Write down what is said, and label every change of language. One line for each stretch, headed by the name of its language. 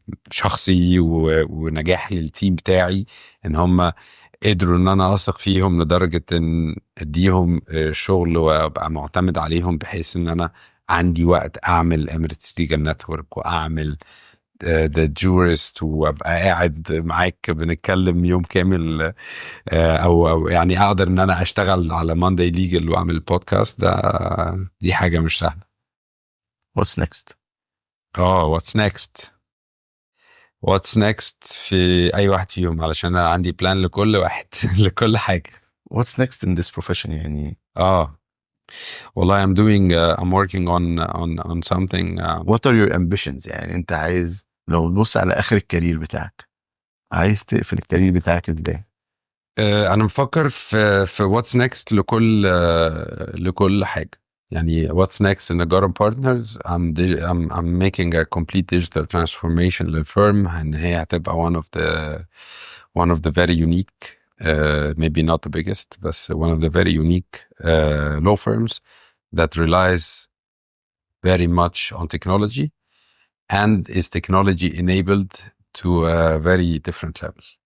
Arabic: شخصي ونجاح للتيم بتاعي، ان هم قدروا ان انا اثق فيهم لدرجة ان اديهم شغل وابقى معتمد عليهم، بحيث ان انا عندي وقت اعمل Emirates Legal Network واعمل the Jurist، وابقى قاعد معاك بنتكلم يوم كامل، او يعني اقدر ان انا اشتغل على Monday Legal واعمل بودكاست. دي حاجة مش سهلة.
English: What's next؟ What's next
Arabic: في اي واحد فيهم، علشان انا عندي بلان لكل واحد لكل حاجة.
English: What's next in this profession
Arabic: يعني؟ والله
English: I'm working on something. What are your ambitions؟
Arabic: يعني انت عايز لو تبص على اخر الكارير بتاعك، عايز تقفل الكارير بتاعك ازاي؟ انا مفكر في
English: what's next
Arabic: لكل حاجة. يعني
English: what's next in Nagara Partners, I'm making a complete digital transformation
Arabic: للفيرم،
English: ان هي هتبقى one of the very unique, maybe not the biggest, but one of the very unique law firms that relies very much on technology and is technology enabled to a very different level.